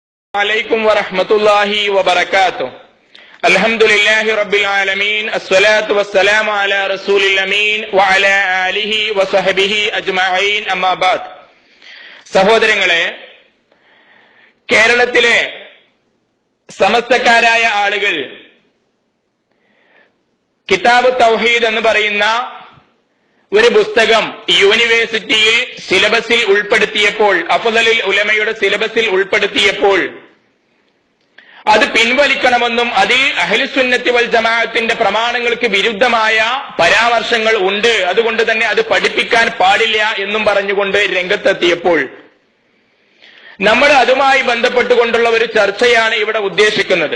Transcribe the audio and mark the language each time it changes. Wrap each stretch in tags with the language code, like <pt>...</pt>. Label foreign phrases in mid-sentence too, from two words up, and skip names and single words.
<ar>عليكم ورحمة الله وبركاته. الحمد لله رب العالمين. الصلاة والسلام على رسول الأمين وعلى آله وصحبه أجمعين. أما بعد.</ar> <ml>സഹോദരങ്ങളെ, കേരളത്തിലെ സമസ്തക്കാരായ ആളുകൾ കിതാബ് തൗഹീദ് എന്ന് പറയുന്ന ഒരു പുസ്തകം യൂണിവേഴ്സിറ്റിയിൽ സിലബസിൽ ഉൾപ്പെടുത്തിയപ്പോൾ, അഫ്ളലുൽ ഉലമയുടെ സിലബസിൽ ഉൾപ്പെടുത്തിയപ്പോൾ അത് പിൻവലിക്കണമെന്നും അതിൽ അഹ്ലുസുന്നത്തി വൽ ജമാഅത്തിന്റെ പ്രമാണങ്ങൾക്ക് വിരുദ്ധമായ പരാമർശങ്ങൾ ഉണ്ട്, അതുകൊണ്ട് തന്നെ അത് പഠിപ്പിക്കാൻ പാടില്ല എന്നും പറഞ്ഞുകൊണ്ട് രംഗത്തെത്തിയപ്പോൾ നമ്മൾ അതുമായി ബന്ധപ്പെട്ടുകൊണ്ടുള്ള ഒരു ചർച്ചയാണ് ഇവിടെ ഉദ്ദേശിക്കുന്നത്.</ml>